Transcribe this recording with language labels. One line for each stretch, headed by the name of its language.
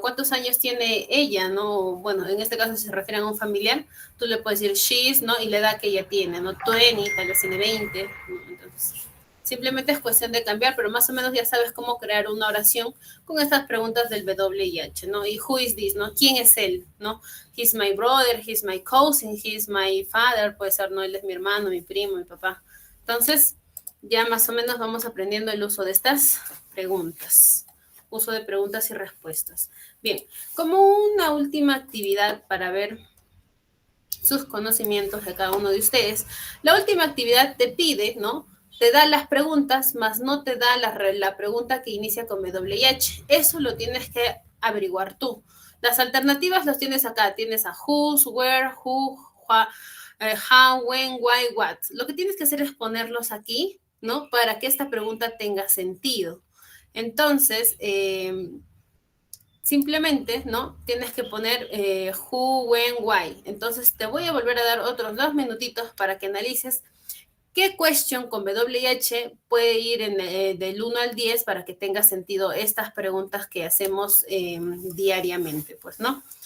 Spanish: ¿Cuántos años tiene ella, no? Bueno, en este caso si se refiere a un familiar, tú le puedes decir she's, ¿no? Y la edad que ella tiene, ¿no? 20, tal vez tiene 20, ¿no? Entonces, simplemente es cuestión de cambiar, pero más o menos ya sabes cómo crear una oración con estas preguntas del W y H, ¿no? Y
English: who is this,
Spanish: ¿no? ¿Quién es él, no?
English: He's my brother, he's my cousin, he's my father,
Spanish: puede ser, ¿no? Él es mi hermano, mi primo, mi papá. Entonces, ya más o menos vamos aprendiendo el uso de estas preguntas. Uso de preguntas y respuestas. Bien, como una última actividad para ver sus conocimientos de cada uno de ustedes, la última actividad te pide, ¿no? Te da las preguntas, más no te da la pregunta que inicia con W y H. Eso lo tienes que averiguar tú. Las alternativas las tienes acá. Tienes a whose, where, who, how, when, why, what. Lo que tienes que hacer es ponerlos aquí, ¿no? Para que esta pregunta tenga sentido. Entonces, simplemente, ¿no? Tienes que poner who, when, why. Entonces, te voy a volver a dar otros 2 minutitos para que analices qué question con W y H puede ir del 1 al 10 para que tenga sentido estas preguntas que hacemos diariamente, pues, ¿no?